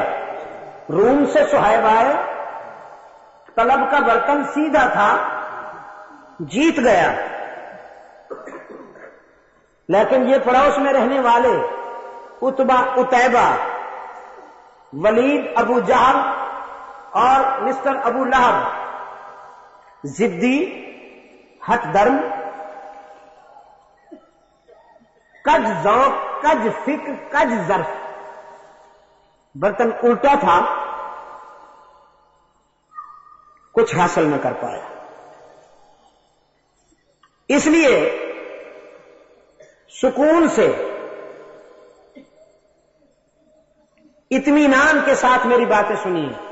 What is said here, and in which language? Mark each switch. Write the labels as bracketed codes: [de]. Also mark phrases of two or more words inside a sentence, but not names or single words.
[ur] روم سے صہیب آئے، طلب کا برتن سیدھا تھا، جیت گیا. لیکن یہ پڑوس میں رہنے والے عتیبہ، ولید ابو جہل اور مسٹر ابو لہب ضدی، ہتھ درم، کج ذوق، کج فکر، کج ظرف. برتن الٹا تھا، کچھ حاصل نہ کر پایا. اس لیے سکون سے، اطمینان کے ساتھ میری باتیں سنیے.